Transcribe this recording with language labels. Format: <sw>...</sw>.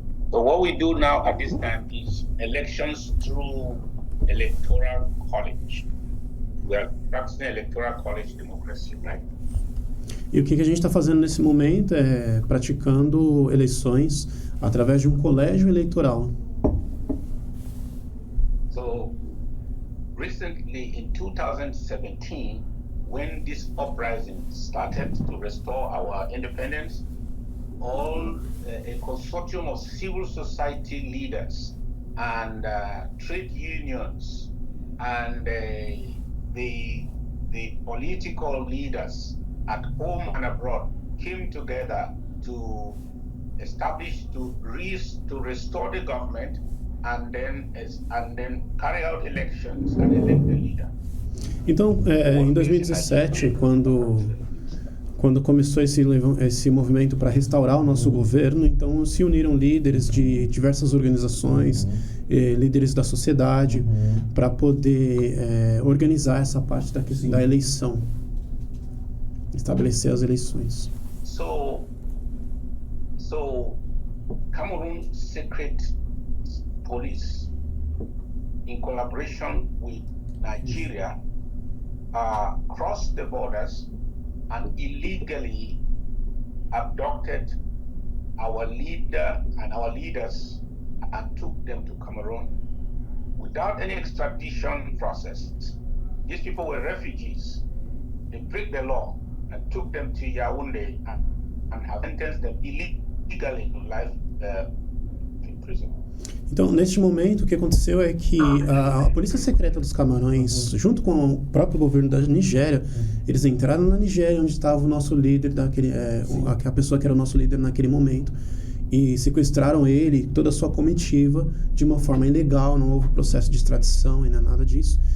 <en>So what we do now at this time is elections through electoral college. We are practicing electoral college democracy, right?</en> <pt>E o que a gente está fazendo nesse momento é praticando eleições através de um colégio eleitoral.</pt> <en>So recently in 2017, when this uprising started to restore our independence, all a consortium of civil society leaders and trade unions and the political leaders at home and abroad came together to establish, to restore the government and then carry out elections and elect the leader.</en> <pt>Então, em 2017, quando começou esse movimento para restaurar o nosso governo, então se uniram líderes de diversas organizações, líderes da sociedade, para poder organizar essa parte da eleição, estabelecer as eleições.</pt> <en>So Cameroon Secret Police, in collaboration with Nigeria, crossed the borders and illegally abducted our leader and our leaders and took them to Cameroon without any extradition process. These people were refugees. They break the law and took them to Yaoundé and have sentenced them illegally to life in prison.</en> <pt>Então, neste momento, o que aconteceu é que a Polícia Secreta dos Camarões, junto com o próprio governo da Nigéria, eles entraram na Nigéria, onde estava o nosso líder, a pessoa que era o nosso líder naquele momento, e sequestraram ele, toda a sua comitiva, de uma forma ilegal, não houve processo de extradição e não é nada disso.</pt>